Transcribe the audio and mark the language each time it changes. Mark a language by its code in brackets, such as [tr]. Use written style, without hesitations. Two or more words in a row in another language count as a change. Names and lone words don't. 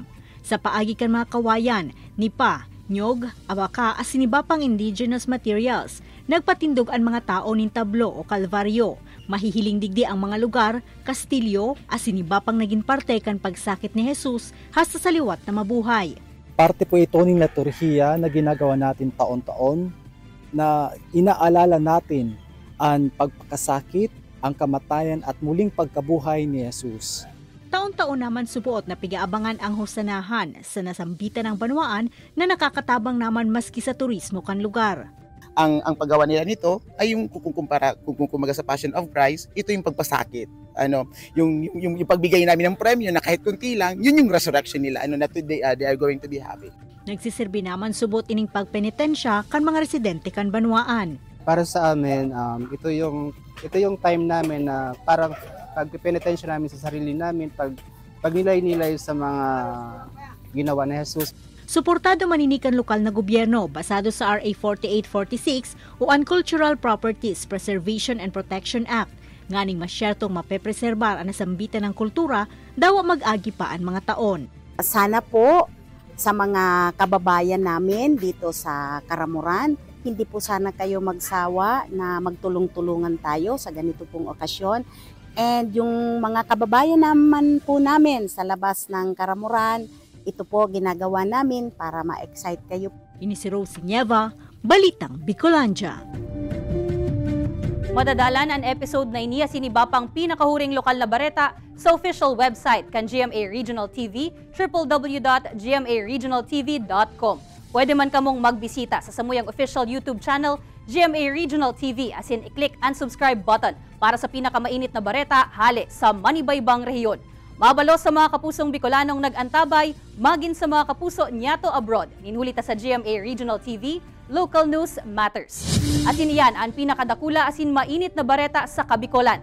[bik] Sa paagi kan mga kawayan, nipa, nyog, abaka asin iba pang [en] indigenous materials, [bik] nagpatindog ang mga tao nin tablo o kalvaryo. Mahihiling digdi ang mga lugar, kastilyo, asin iba pang naging parte kan pagsakit ni Jesus hasta sa liwat na mabuhay. [tl] Parte po ito ng liturhiya na ginagawa natin taon-taon na inaalala natin ang pagkakasakit, ang kamatayan at muling pagkabuhay ni Jesus. [bik] Taon-taon naman subuot na pigaabangan ang hosanahan sa nasambitan ng Banwaan na nakakatabang naman maski sa turismo kan lugar. [tl] Ang paggawa nila nito ay yung kung kumaga sa Passion of Christ, ito yung pagpasakit. Yung pagbigay namin ng premyo na kahit kunti lang, yun yung resurrection nila. [en] Na today they are going to be happy. [bik] Nagsiserbi naman subot ining pagpenitensya kan mga residente kan Banwaan. [tl] Para sa amin, ito yung time namin na parang pagpenitensya namin sa sarili namin, pagnilay-nilay sa mga ginawa ni Jesus. [bik] Suportado maninikan lokal na gobyerno basado sa RA 4846 o Cultural Properties Preservation and Protection Act. Nganing masyertong mapepreserbar ang nasambitan ng kultura, daw mag-agi pa ang mga taon. [tl] Sana po sa mga kababayan namin dito sa Karamuran. Hindi po sana kayo magsawa na magtulong-tulungan tayo sa ganito pong okasyon. And yung mga kababayan naman po namin sa labas ng Karamuran, ito po ginagawa namin para ma-excite kayo. [bik] Ini si Rosie Nieva, Balitang Bicolandia. Madadalan ang episode na iniya sinibapang pinakahuring lokal na bareta sa [en] official website [bik] kan GMA Regional TV, www.gmaregionaltv.com. Pwede man kamong magbisita sa samuyang [en] official YouTube channel, [bik] GMA Regional TV, as in i-click ang [en] subscribe button [bik] para sa pinakamainit na bareta hali sa manibaybang rehiyon. Mabalo sa mga kapusong Bicolanong nag-antabay, magin sa mga kapuso nyato abroad. Ninhulita sa GMA Regional TV, [en] Local News Matters. [bik] Asin iyan ang pinakadakula asin mainit na bareta sa Kabicolan.